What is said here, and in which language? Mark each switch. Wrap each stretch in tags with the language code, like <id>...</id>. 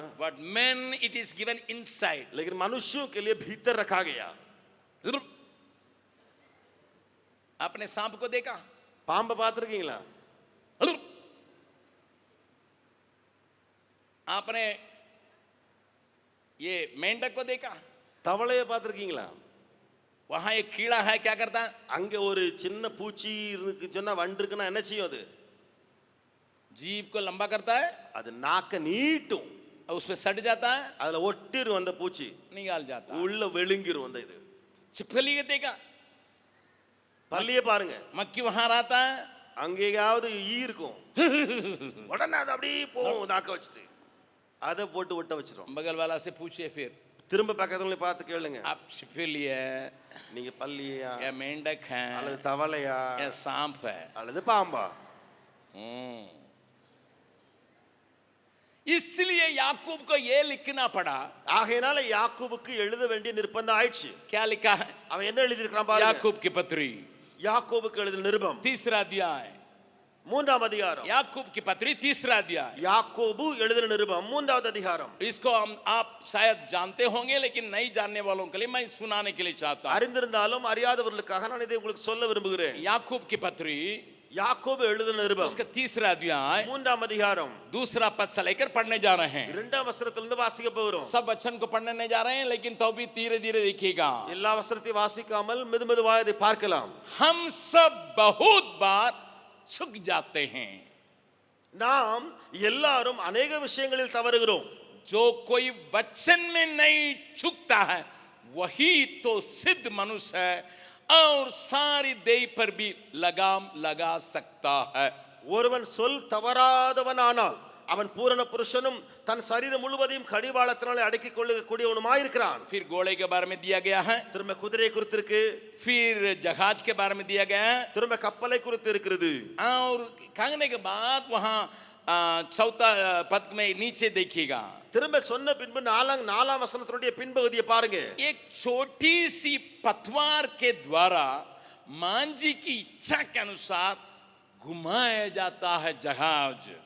<en>but men it is given inside.</en> <hi>लेकिन मनुष्यों के लिए भीतर रखा गया. आपने सांप को देखा?</hi> <ta>பாம்பை பார்த்திருக்கீங்களா?</ta> <hi>आपने ये मेंढक को देखा?</hi> <ta>தவளையை பார்த்திருக்கீங்களா?</ta> <hi>वहां एक कीड़ा है, क्या करता है?</hi> <ta>அங்க ஒரு சின்ன பூச்சி இருக்கு சொன்னா வண்டு இருக்குன்னா என்ன செய்யும்? அது</ta> <hi>जीभ को लंबा करता है,</hi> <ta>அது நாக்க நீட்டும்,</ta> <hi>और उस पे सट जाता है,</hi> <ta>அதுல ஒட்டிரும் அந்த பூச்சி,</ta> <hi>निकाल जाता है.</hi> <ta>உள்ள விழுங்கிரும் அந்த இது.</ta> <hi>छिपकली को देखा?</hi> <ta>பல்லியை பாருங்க,</ta> <hi>मक्खी वहां रहता है,</hi> <ta>அங்கேயாவது ஈ இருக்கும், உடனே அது அப்படியே போகும் நாக்க வச்சுட்டு அதை போட்டு ஒட்ட வச்சிரும்.</ta> <hi>बगल वाला से पूछिए फिर,</hi> <ta>திரும்ப பக்கத்துல பார்த்து கேளுங்க,</ta> <hi>आप छिपकली है</hi> <ta>நீங்க பல்லியா</ta> <hi>या मेंढक है</hi> <ta>அல்லது தவளையா</ta> <hi>या सांप है?</hi> <ta>அல்லது பாம்பா?</ta> <hi>इसलिए याकूब को ये लिखना पड़ा.</hi> <ta>ஆகையினால யாக்கோபுக்கு எழுத வேண்டிய நிர்பந்தம் ஆயிடுச்சு.</ta> <hi>क्या लिखा है?</hi> <ta>அவன் என்ன எழுதியிருக்கான் பாருங்க.</ta> <hi>याकूब की पत्री,</hi> <ta>யாக்கோபுக்கு எழுதின நிருபம்</ta> <hi>3 अध्याय.</hi> <ta>3ஆம் அதிகாரம்.</ta> <hi>याकूब की पत्री 3 अध्याय.</hi> <ta>யாக்கோபு எழுதின நிருபம் 3வது அதிகாரம்.</ta> <hi>इसको आप शायद जानते होंगे, लेकिन नहीं जानने वालों के लिए मैं सुनाने के लिए चाहता हूं.</hi> <ta>அறிந்திருந்தாலும் அறியாதவர்களுக்காக நான் இதை உங்களுக்கு சொல்ல விரும்புகிறேன்.</ta> <hi>याकूब की पत्री,</hi> <ta>யாக்கோபு எழுதின நிருபம்</ta> <hi>उसका 3 अध्याय</hi> <ta>3ஆம் அதிகாரம்</ta> <hi>2 पद से लेकर पढ़ने जा रहे हैं.</hi> <ta>2ஆம் வசனத்திலிருந்து வாசிக்க போகிறோம்.</ta> <hi>सब वचन को पढ़ने नहीं जा रहे हैं, लेकिन तो भी धीरे धीरे देखिएगा.</hi> <ta>எல்லா வசனத்தையும் வாசிக்காமல் மெதுமெதுவாக இதை பார்க்கலாம்.</ta> <hi>हम सब बहुत बार चूक जाते हैं.</hi> <ta>நாம் எல்லாரும்</ta> <hi>अनेक</hi> <ta>விஷயங்களில் தவறுகிறோம்.</ta> <hi>जो कोई वचन में नहीं चूकता है वही तो सिद्ध मनुष्य है और सारी देह पर भी लगाम लगा सकता है.</hi> <ta>ஒருவன் சொல் தவறாதவனானால் அவன் பூரண புருஷனும் தன் சரீரம் முழுவதையும் கடிவாளத்தினாலே அடக்கிக் கொள்ளக்கூடியவனுமாயிருக்கிறான்.</ta> <hi>फिर घोड़े के बारे में दिया गया है,</hi> <ta>திரும்ப குதிரை குறித்து இருக்கு,</ta> <hi>फिर जहाज के बारे में दिया गया है,</hi> <ta>திரும்ப கப்பலை குறித்து இருக்கிறது.</ta> <hi>और कहने के बाद वहां चौथा पद में नीचे देखिएगा,</hi> <ta>திரும்ப சொன்ன பின்பு நாலாம் வசனத்தினுடைய பின்பகுதியை பாருங்க.</ta> <hi>एक छोटी सी पतवार के द्वारा मांझी की इच्छा के अनुसार घुमाया जाता है जहाज.</hi>